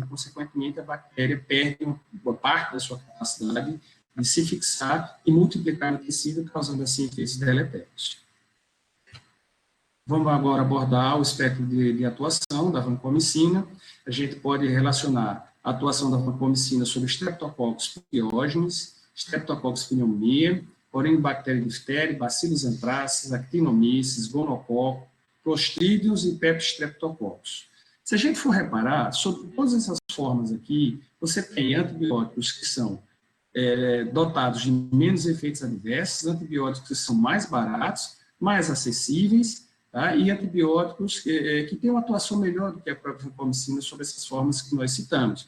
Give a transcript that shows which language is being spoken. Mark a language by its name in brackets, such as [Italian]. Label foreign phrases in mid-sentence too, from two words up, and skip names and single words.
[Portuguese] Consequentemente, a bactéria perde uma parte da sua capacidade de se fixar e multiplicar no tecido, causando assim efeitos deletérios. Vamos agora abordar o espectro de atuação da vancomicina. A gente pode relacionar a atuação da vancomicina sobre Streptococcus pyogenes, Streptococcus pneumoniae, Corynebacterium diphtheriae, Bacillus anthracis, Actinomyces, Gonococcus, Clostridium e Pepstreptococcus. Se a gente for reparar, sobre todas essas formas aqui, você tem antibióticos que são dotados de menos efeitos adversos, antibióticos que são mais baratos, mais acessíveis, tá? E antibióticos que têm uma atuação melhor do que a própria vancomicina sobre essas formas que nós citamos.